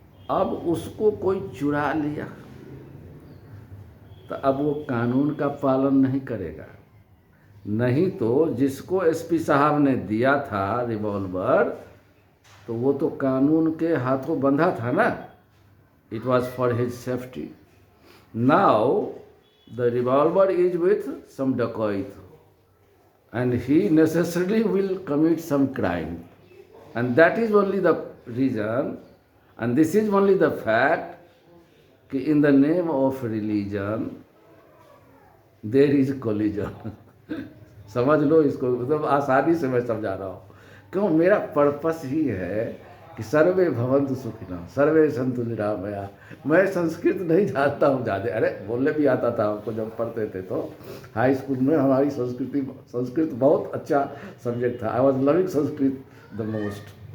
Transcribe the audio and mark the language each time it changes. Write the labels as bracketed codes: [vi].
[hi] अब उसको कोई चुरा लिया, तो अब वो कानून का पालन नहीं करेगा। नहीं तो जिसको एसपी साहब ने दिया था रिवॉल्वर, तो वो तो कानून के हाथों बंधा था ना। [en] It was for his safety. Now the revolver is with some dacoit, and he necessarily will commit some crime, and that is only the reason, and this is only the fact कि in the name of religion there is collision। [hi] समझ लो इसको, मतलब आसानी से मैं समझा रहा हूँ। क्यों? मेरा पर्पस ही है कि [sa] सर्वे भवन्तु सुखिनः सर्वे सन्तु निरामया। [hi] मैं संस्कृत नहीं जानता हूँ ज़्यादा, अरे बोलने भी आता था हमको जब पढ़ते थे, तो हाई स्कूल में हमारी संस्कृत बहुत अच्छा सब्जेक्ट था। [en] I was loving Sanskrit the most.